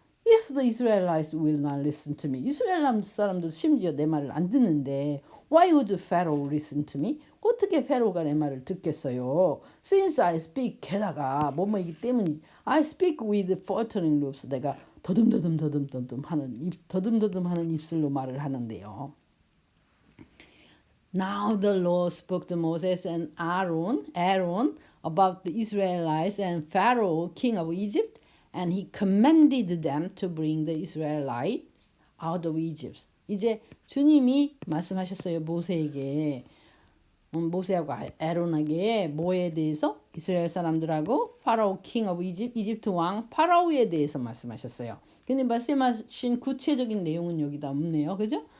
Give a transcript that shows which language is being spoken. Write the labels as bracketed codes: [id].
[en] If the Israelites will not listen to me. [ko] 이스라엘 사람도 심지어 내 말을 안 듣는데 [en] why would Pharaoh listen to me? [ko] 어떻게 페로가 내 말을 듣겠어요? [en] Since I speak [ko] 게다가 뭐뭐이기 때문이지. [en] I speak with faltering lips. [ko] 내가 더듬더듬하는 입술로 말을 하는데요. [en] Now the Lord spoke to Moses and Aaron about the Israelites and Pharaoh, king of Egypt, and he commanded them to bring the Israelites out of Egypt. [ko] 이제 주님이 말씀하셨어요. 모세에게. 모세하고 아론에게 뭐에 대해서? 이스라엘 사람들하고 파라오 [en] king of Egypt, [ko] 이집트 왕 파라오에 대해서 말씀하셨어요. 근데 말씀하신 구체적인 내용은 여기다 없네요. 그죠?